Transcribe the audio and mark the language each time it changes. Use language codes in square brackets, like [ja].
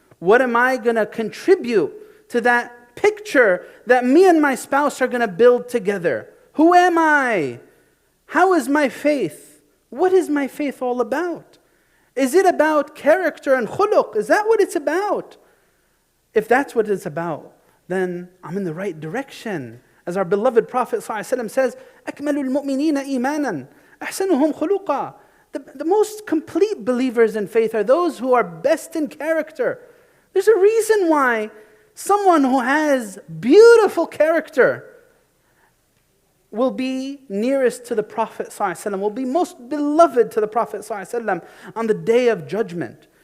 [en] What am I going to contribute to that picture that me and my spouse are going to build together? Who am I? How is my faith? What is my faith all about? Is it about character and khuluq? Is that what it's about? If that's what it's about, then I'm in the right direction. As our beloved Prophet ﷺ says, [ar] أَكْمَلُ الْمُؤْمِنِينَ إِيمَانًا أَحْسَنُهُمْ خُلُقًا. [en] The most complete believers in faith are those who are best in character. There's a reason why someone who has beautiful character will be nearest to the Prophet ﷺ, will be most beloved to the Prophet ﷺ on the day of judgment.